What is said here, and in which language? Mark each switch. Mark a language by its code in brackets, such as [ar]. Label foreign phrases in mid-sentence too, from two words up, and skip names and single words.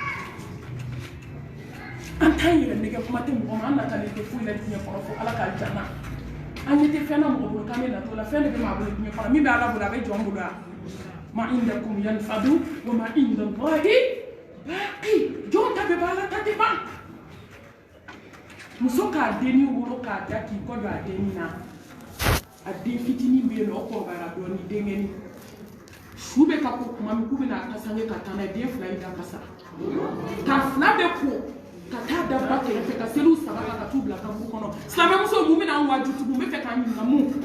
[bm] an t'an yɛrɛ nɛgɛ kuma tɛ mɔgɔ ma an natalen tɛ foyi la diɲɛ kɔnɔ fo ala k'a janna an ɲɛ tɛ fɛn na mɔgɔ bolo k'an bɛ natɔ la fɛn de bɛ maa bolo diɲɛ kɔnɔ min bɛ ala bolo a bɛ jɔn bolo yan [ar] ma indakum yanfadu wa ma inda Allahi baqi [bm] jɔn ta bɛ ban ala ta tɛ ban muso k'a denni wolo k'a da k'i kɔ don a denni na a den fitinin bɛ yen nɔ o kɔrɔbayara dɔɔnin denkɛni su bɛ ka ko kuma min k'u bɛna a kasange ka taa n'a ye den fila in da kasa ka fila bɛ ko ka taa da ba kɛrɛfɛ ka seliw saba la ka t'u bila kaburu kɔnɔ silamɛmuso mun bɛna an waaju tugun n bɛ fɛ k'an ɲininka mun